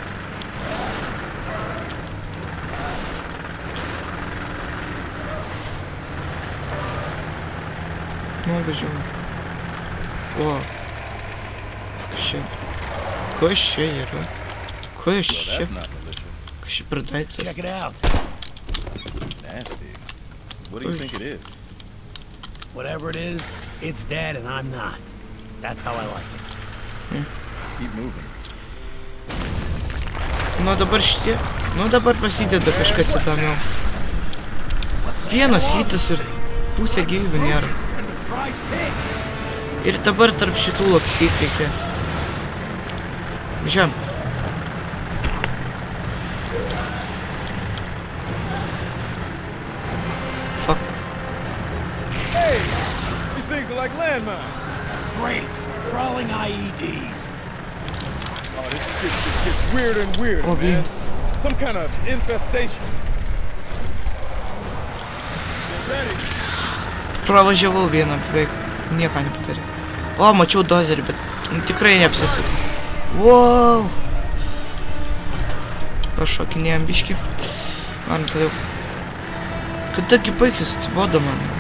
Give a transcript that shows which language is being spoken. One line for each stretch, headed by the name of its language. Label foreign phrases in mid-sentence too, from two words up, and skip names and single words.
Lithuanian: Nu, važiuojam. O. Kas čia yra? Kas čia? Kas čia pradaitas?
English: Check it out. Nasty. What do you think it is? Whatever it is, it's dead and I'm not. That's how I like it. Let's keep moving.
Lithuanian: Nu dabar šitie. Nu dabar prasideda kažkas įdomiau. Vienas hitas ir pusė gyvybių nėra. Ir dabar tarp šitų lakstyt reikės. Važiuojam.
English: Fuck. Hey! These things are like landmines. Great! Crawling IEDs. Oh, this gets weirder and weirder, man. Some kind of infestation. Get ready.
Lithuanian: Pravažiavau vieną, beveik nieko nepadarė. O, mačiau dozerį, bet tikrai neapsisuku. Wow! Pašokinėjom biškį. Man tada jau... Kadagi baigsis, atsibodo man.